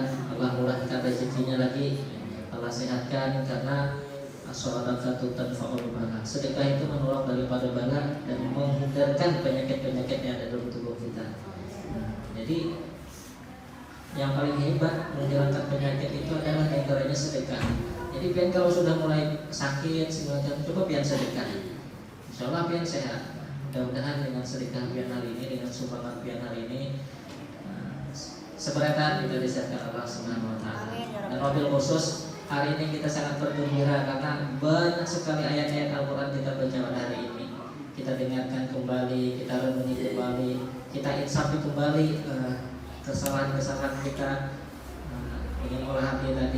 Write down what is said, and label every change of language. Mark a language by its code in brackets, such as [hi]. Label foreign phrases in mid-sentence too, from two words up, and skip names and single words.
[bjn] Allah murahkan rezekinya lagi, Allah sehatkan, karena [ar] الصدقة تنفع البلاء. [bjn] Sedekah itu menolong daripada bala dan menghindarkan penyakit-penyakit yang ada dalam tubuh kita. Jadi yang paling hebat menghilangkan penyakit itu adalah antaranya sedekah. Jadi pian kalau sudah mulai sakit semacam, coba pian sedekah. Insyaallah pian sehat. Mudah-mudahan dengan sedekah pian hari ini, dengan sumbangan pian hari ini, seberatan kita disehatkan Allah [ar] سبحانه وتعالى. [bjn] Dan [ar] وبالخصوص [bjn] hari ini kita sangat bergembira karena banyak sekali ayat-ayat Al-Qur'an kita baca pada hari ini. Kita dengarkan kembali, kita renungi kembali, kita insafi kembali kesalahan-kesalahan kita dengan olah hati tadi.